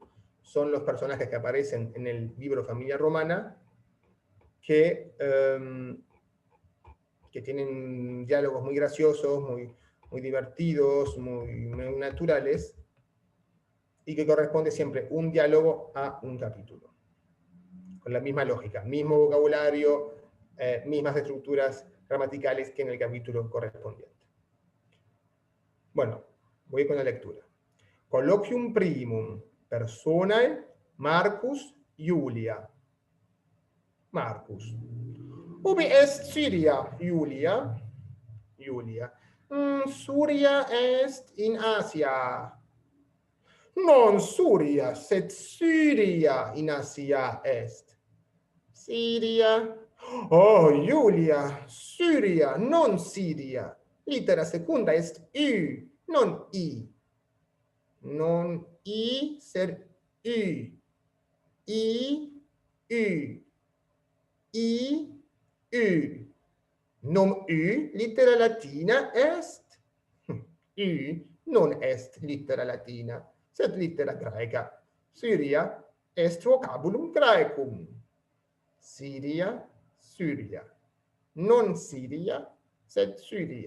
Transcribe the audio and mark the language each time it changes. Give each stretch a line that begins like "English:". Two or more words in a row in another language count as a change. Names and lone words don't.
Spanish: Son los personajes que aparecen en el libro Familia Romana, que tienen diálogos muy graciosos, muy divertidos, muy naturales, y que corresponde siempre un diálogo a un capítulo. Con la misma lógica, mismo vocabulario, mismas estructuras gramaticales que en el capítulo correspondiente. Bueno, voy con la lectura.
Latin: Colloquium primum, personae, Marcus, Julia. Marcus. Ubi est Syria, Julia? Julia. Syria est in Asia. Non Syria, sed Syria in Asia est. Syria. Oh, Julia, Syria, non Syria. Litera secunda est U, non I. Non I, sed U. I, U. I, U. Nom U, litera latina est. U non est litera latina, sed litera graeca. Syria est vocabulum graecum. Syria, Syria. Non Syria, sed Syria.